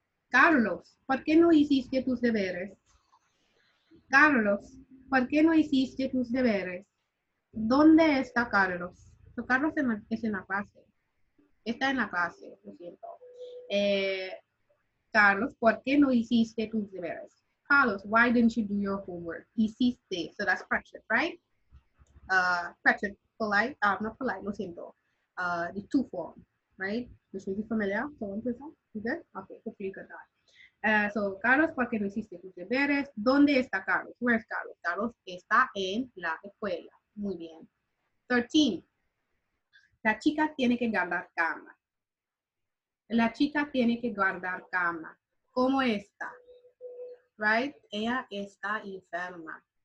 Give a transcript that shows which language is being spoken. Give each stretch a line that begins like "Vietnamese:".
Spanish: Carlos, ¿por qué no hiciste tus deberes? Carlos, ¿por qué no hiciste tus deberes? ¿Dónde está Carlos?
English: So,
Spanish: Carlos es en la clase. Está en la clase, lo siento. Carlos, ¿por qué no hiciste tus deberes?
English: Carlos, why didn't you do your homework? Hiciste, so that's present, right? Present, polite, not polite,
Spanish: lo siento.
English: The two form, right? Which is familiar, so one person, you good? Okay, hopefully you got that.
Spanish: So, Carlos, ¿por qué no hiciste tus deberes? ¿Dónde está Carlos?
English: Where's Carlos?
Spanish: Carlos está en la escuela. Muy bien. 13. La chica tiene que guardar cama. La chica tiene que guardar cama. ¿Cómo está?
English: Right?
Spanish: Ella está enferma.